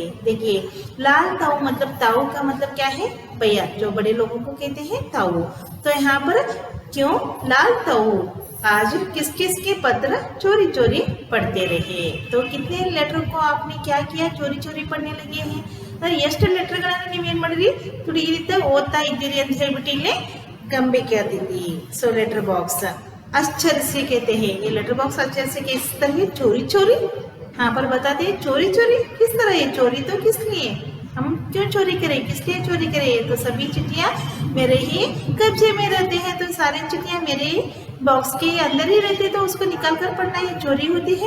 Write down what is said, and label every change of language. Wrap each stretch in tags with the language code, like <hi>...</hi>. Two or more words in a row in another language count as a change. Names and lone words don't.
<hi>देखिए, लाल ताऊ मतलब ताऊ का मतलब क्या है? भैया, जो बड़े लोगों को कहते हैं ताऊ। तो यहाँ पर क्यों लाल ताऊ आज किस किस के पत्र चोरी चोरी पढ़ते रहे। तो कितने लेटर को आपने क्या किया? चोरी चोरी पढ़ने लगे हैं।</hi> <kn>ಎಷ್ಟು ಲೆಟರ್ಗಳನ್ನು ನೀವು ಏನು ಮಾಡಿರಿ? ತುಡಿ ಈ ರೀತಿ ಓದ್ತಾ ಇದ್ದೀರಿ ಅಂತ ಹೇಳ್ಬಿಟ್ಟು ಇಲ್ಲಿ ಕಂಬೆಗೆ ಹಾಕಿದ್ದೀವಿ।</kn> <hi>सो</hi> <en>letter box</en> <hi>अक्षर से कहते हैं, ये</hi> <en>letter box</en> <hi>अक्षर से किस तरह चोरी चोरी यहाँ पर बताते हैं। चोरी चोरी किस तरह है? चोरी तो किस लिए, हम क्यों चोरी करें, किस लिए चोरी करें? तो सभी चिट्ठियाँ मेरे ही कब्जे में रहते हैं, तो सारी चिट्ठियाँ मेरे बॉक्स के अंदर ही रहते, तो उसको निकाल कर पढ़ना ये चोरी होती है।</hi>